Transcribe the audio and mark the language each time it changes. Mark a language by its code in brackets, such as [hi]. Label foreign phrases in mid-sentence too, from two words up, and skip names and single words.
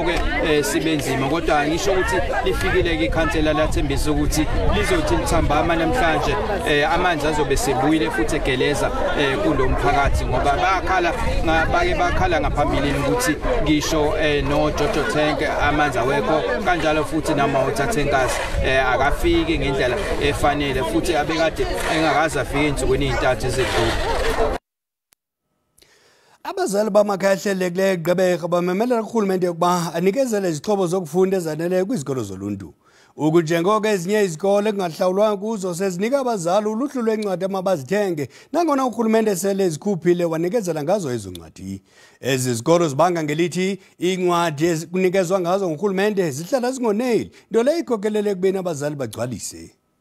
[zu] ke sibenzima kodwa ngisho ukuthi lifikile ke ikhansela lathembisa ukuthi lizothi lithambama namhlanje amanzi azobe sebuyile futhi egeleza kulomphakathi ngoba bakhala ngaphambilini ukuthi ngisho no Jojo tank amanzi awekho kanjalo futhi nama [en] water tankers [zu] akafiki ngendlela efanele futhi abekade engakaza afike insukwini ezintathu ezedlule [xh] abazali bamakhaya ahlelekile eGqeberha bamemelela urhulumente ukuba anikezele izixhobo zokufunda ezaneleyo kwizikolo zoluntu ukunjengoko ezinye izikole kungahlawulwanga kuzo sezinika abazali uluhlu lwencwadi amabazithenge nangona urhulumente sele ezikhuphile wanikezela ngazo ezo ncwadi ezi zikolo zibanga ngelithi incwadi ezikunikezwa ngazo ngurhulumente zihlala zingoneli nto leyo ikhokelele ekubeni abazali bagcwalise